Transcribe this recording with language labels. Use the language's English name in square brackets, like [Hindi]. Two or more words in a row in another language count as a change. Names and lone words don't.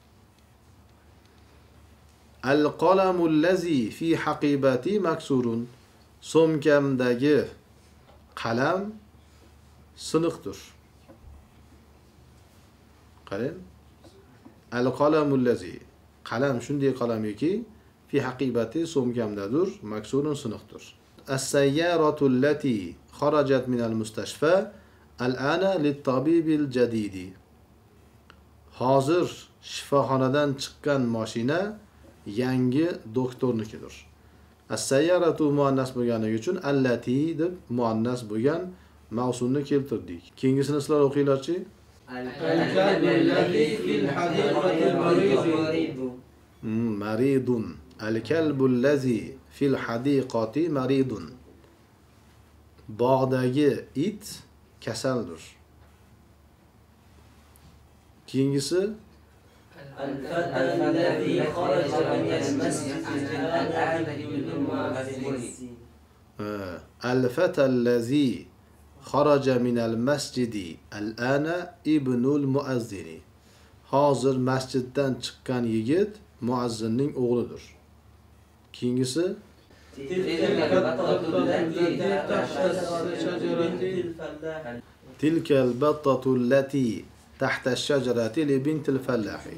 [Arabic] القلم الذي في حقيبتي مكسور [Uzbek] so'mkamdagi qalam siniqdir. Qarang. [Arabic] القلم الذي [Uzbek] qalam shunday qalamiki [Arabic] في حقيبتي [Uzbek] so'mkamdadir, maksurun siniqdir. [Arabic] السيارة التي خرجت من المستشفى الآن للطبيب الجديد. [Uzbek] Hozir shifoxonadan chiqqan mashina yangi doktornikidir. As-sayyaratu muannas bo'lganligi uchun allati deb muannas bo'lgan mavsulni keltirdik. Keyingisini sizlar o'qinglarchi. [Arabic] الكلب في الحديقة مريض. مريض. الكلب الذي في الحديقة مريض. [Uzbek] Bog'dagi it kasaldir. Keyingisi [Arabic] الذي خرج من المسجد الآن ابن المؤذن. الفتى الذي خرج من المسجد الآن ابن المؤذن. [Uzbek] Hozir masjiddan chiqqan yigit muazzinning o'g'lidir. [Arabic] Keyingisi تلك البطة التي تحت الشجرة لبنت الفلاح.